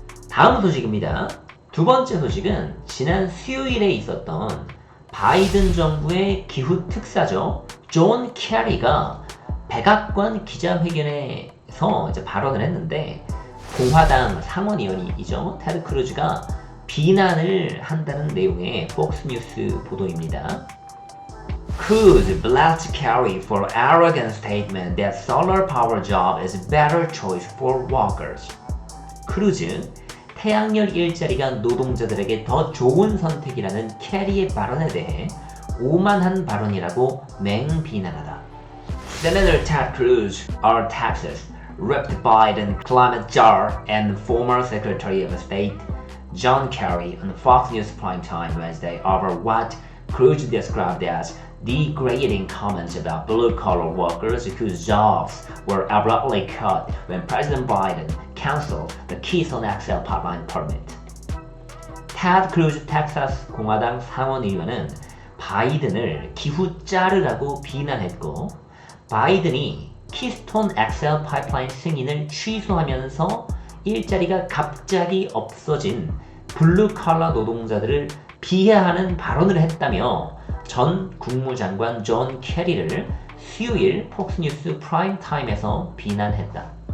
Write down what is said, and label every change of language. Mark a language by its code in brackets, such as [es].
[ko] 다음 소식입니다. 두 번째 소식은 지난 수요일에 있었던 바이든 정부의 기후 특사죠. 존 캐리가 백악관 기자회견에서 이제 발언을 했는데 공화당 상원의원이죠. 테드 크루즈가 비난을 한다는 내용의 폭스뉴스 보도입니다. [en] Cruz blasts Kerry for arrogant statement that solar power job is better choice for workers. [ko] 크루즈, 태양열 일자리가 노동자들에게 더 좋은 선택이라는 캐리의 발언에 대해 오만한 발언이라고 맹비난하다. [en] Senator Ted Cruz, of Texas, ripped Biden climate czar and former Secretary of State John Kerry on Fox News Primetime Wednesday over what Cruz described as degrading comments about blue-collar workers whose jobs were abruptly cut when President Biden canceled the Keystone XL pipeline permit. [ko] 테드 크루즈 텍사스 공화당 상원의원은 바이든을 기후짜르라고 비난했고 바이든이 키스톤 XL 파이프라인 승인을 취소하면서 일자리가 갑자기 없어진 블루칼라 노동자들을 비하하는 발언을 했다며 전 국무장관 존 캐리를 수요일 폭스뉴스 프라임타임에서 비난했다.